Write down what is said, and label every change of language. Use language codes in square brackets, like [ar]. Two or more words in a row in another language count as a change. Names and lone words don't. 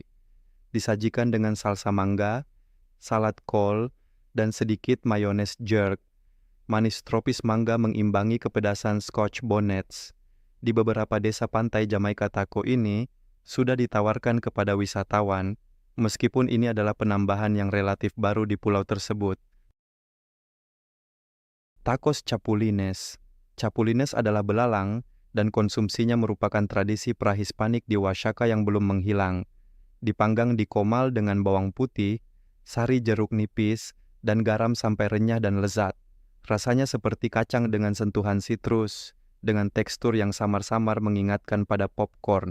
[id] Disajikan dengan salsa mangga, salad kol, dan sedikit mayones jerk. Manis tropis mangga mengimbangi kepedasan scotch bonnets. Di beberapa desa pantai Jamaika taco ini sudah ditawarkan kepada wisatawan, meskipun ini adalah penambahan yang relatif baru di pulau tersebut. Tacos chapulines. Chapulines adalah belalang dan konsumsinya merupakan tradisi prahispanik di Oaxaca yang belum menghilang. Dipanggang di komal dengan bawang putih, sari jeruk nipis, dan garam sampai renyah dan lezat. Rasanya seperti kacang dengan sentuhan sitrus, dengan tekstur yang samar-samar mengingatkan pada popcorn.